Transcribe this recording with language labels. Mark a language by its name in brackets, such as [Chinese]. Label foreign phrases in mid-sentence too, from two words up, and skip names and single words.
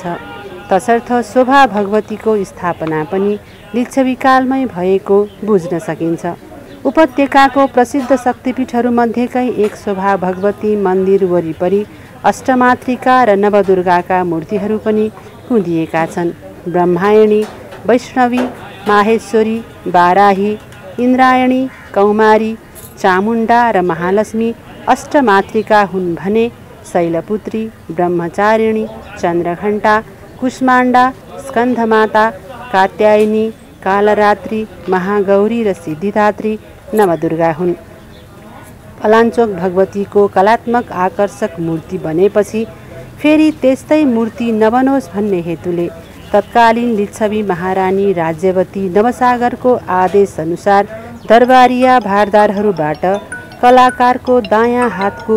[Nepali] तसर्थ शोभा भगवतीको स्थापना पनि लिच्छविकालमै भएको बुझ्न सकिन्छ। उपत्यकाको प्रसिद्ध शक्तिपीठहरूमध्येकै एक शोभा भगवती मन्दिर वरिपरि अष्टमातृका र नवदुर्गाका मूर्तिहरू पनि कुँदिएका छन्। ब्रह्मायणी, वैष्णवी, माहेश्वरी, बाराही, इन्द्रायणी, कौमारी, चामुण्डा र महालक्ष्मी अष्टमातृका हुन् भने शैलपुत्री, ब्रह्मचारिणी, चन्द्रघण्टा, कुष्माण्डा, स्कन्धमाता, कात्यायनी, कालरात्रि, महागौरी र सिद्धिदात्री नवदुर्गा हुन्। पलाञ्चोक भगवतीको कलात्मक आकर्षक मूर्ति बनेपछि फेरि त्यस्तै मूर्ति नबनोस् भन्ने हेतुले तत्कालीन लिच्छवी महारानी राज्यवती नवसागरको आदेश अनुसार दरबारिया भारदारहरूबाट कलाकारको दायाँ हातको